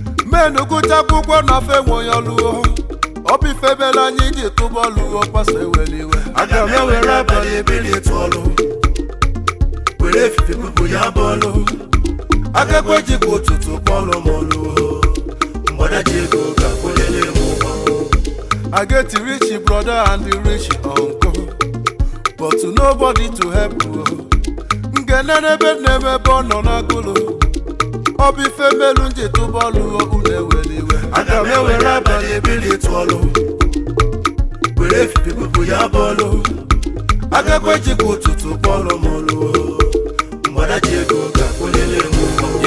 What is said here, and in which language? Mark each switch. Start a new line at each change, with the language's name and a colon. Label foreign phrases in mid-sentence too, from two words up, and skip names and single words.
Igbo: Menu gụcha akwụkwọ na fe nwe onye ọlụ o. Ọ bụ ife mere anyị ji tụba ọlụ o, pastọ eweli iwe. Aga m ewere abalị ebili tụọlụ. Were efife bupụ ya bọọlụ. Agakwa ejikwa ụtụtụ kpọlụ m ọlụ o. Mgbada ji ego ga-akwụlele m ụgwọ.
Nigerian Pidgin: I get rich brother and the rich uncle. But nobody to help o.
Igbo: Ngene n'ebe nne m ebe ọ nọ n'agụlụ. Ọ bụ ife melu m ji tụba ọlụ o, unu eweli iwe. Aga m ewere abalị ebili tụọlụ. Were efife bupụ ya bọọlụ. Agakwa ejikwa ụtụtụ kpọlụ m ọlụ o. Mgbada ji ego ga-akwụlele m ụgwọ.